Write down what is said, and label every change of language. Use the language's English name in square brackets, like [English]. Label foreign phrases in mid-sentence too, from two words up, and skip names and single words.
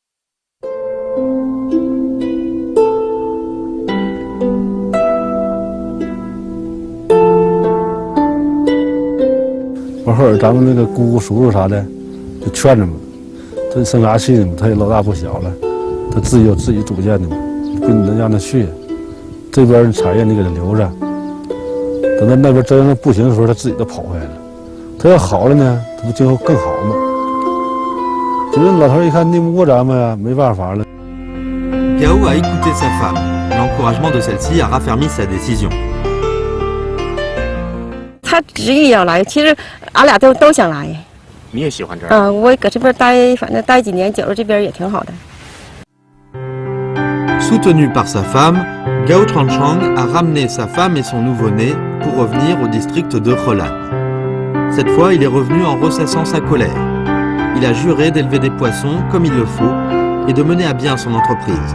[Chinese] 完后儿咱们那个姑姑叔叔啥的，就劝着嘛，这生啥气呢嘛？他也老大不小了，他自己有自己主见的嘛，不能让他去。这边的产业你给他留着，等到那边真不行的时候，他自己就跑回来了。他要好了呢，他不今后更好吗？就是老头一看拧不过咱们呀，没办法了。 [French] Gao a écouté sa femme. L'encouragement de celle-ci a raffermi sa décision. [Chinese] 他执意要来，其实俺俩都想来。你也喜欢这儿？我搁这边待，反正待几年，觉得这边也挺好的。 [French] Soutenu par sa femme, Gao Changchang a ramené sa femme et son nouveau-né pour revenir au district de Helan. Cette fois, il est revenu en ressassant sa colère. Il a juré d'élever des poissons comme il le faut et de mener à bien son entreprise.